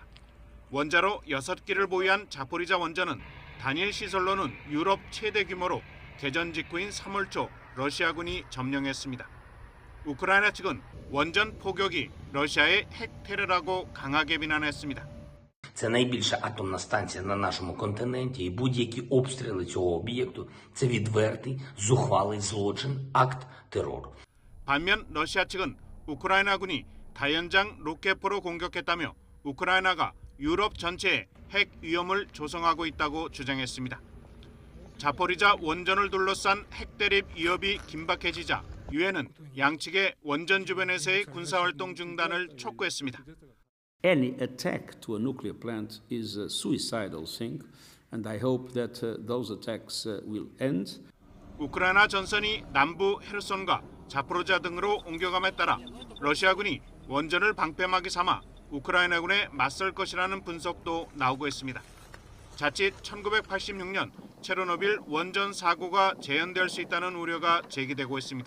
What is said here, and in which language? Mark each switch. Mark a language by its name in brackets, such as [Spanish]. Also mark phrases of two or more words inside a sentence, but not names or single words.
[Korean] 원자로 6기를 보유한 자포리자 원전은 단일 시설로는 유럽 최대 규모로 개전 직후인 3월 초 러시아군이 점령했습니다. 우크라이나 측은 원전 폭격이 러시아의 핵 테러라고 강하게 비난했습니다. [Ukrainian] Це найбільша атомна станція на нашому континенті, і будь-які обстріли цього об'єкту – це відвертий, зухвалий злочин, акт терору. [Korean] 반면 러시아 측은 우크라이나군이 다연장 로켓포로 공격했다며 우크라이나가 유럽 전체에 핵 위험을 조성하고 있다고 주장했습니다. 자포리자 원전을 둘러싼 핵 대립 위협이 긴박해지자 유엔은 양측의 원전 주변에서의 군사활동 중단을 촉구했습니다. [English] Any attack to a nuclear plant is a suicidal thing, and I hope that those attacks will end. [Korean] 우크라이나 전선이 남부 헤르손과 자포로자 등으로 옮겨감에 따라 러시아군이 원전을 방패막이 삼아 우크라이나군에 맞설 것이라는 분석도 나오고 있습니다. 자칫 1986년 체르노빌 원전 사고가 재현될 수 있다는 우려가 제기되고 있습니다.